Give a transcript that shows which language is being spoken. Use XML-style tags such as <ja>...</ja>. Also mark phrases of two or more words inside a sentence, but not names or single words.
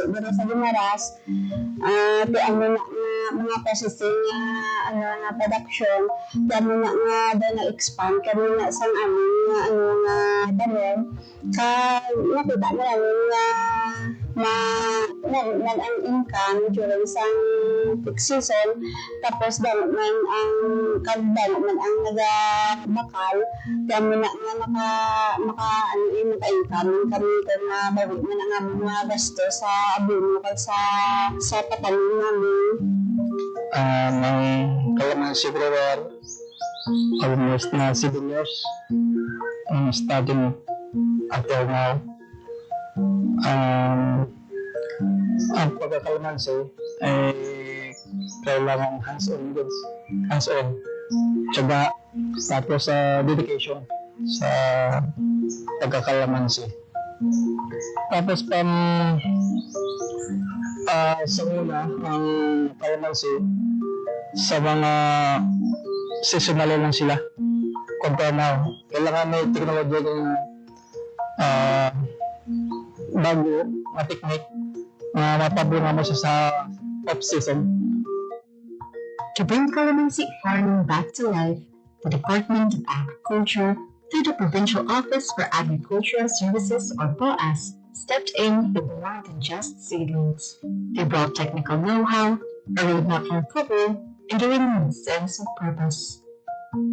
<hil>Dito sa Gumaras, mga processing na production, damo na nga na-expand kami na sa amin nga damo. Nakita mo namin ang income during sang</hil> <en>peak season,</en> <hil>tapos damo man ang nagbakal, damo na nga maka-income kami kung mabawit man ang aming mga gasto sa abono kag sa patanim namin.</hil> <en>Ng kalamansi grower, almost na 7 years starting until now.</en> <tl>Ang pagkakalamansi ay kailangan hands-on, tiyaga, tapos dedication sa pagkakalamansi. Tapos sa una, ang kalamansi sa mga seasonal lang sila.</tl> <en>Compare now,</en> <tl>kailangan may technology ng bago na technique na mapabunga mo siya sa off-season.</tl> <en>To bring calamansi farming back to life, the Department of Agriculture, through the Provincial Office for Agricultural Services or POAS, stepped in with more than just seedlings. They brought technical know-how, a roadmap for recovery, and a renewed sense of purpose.</en>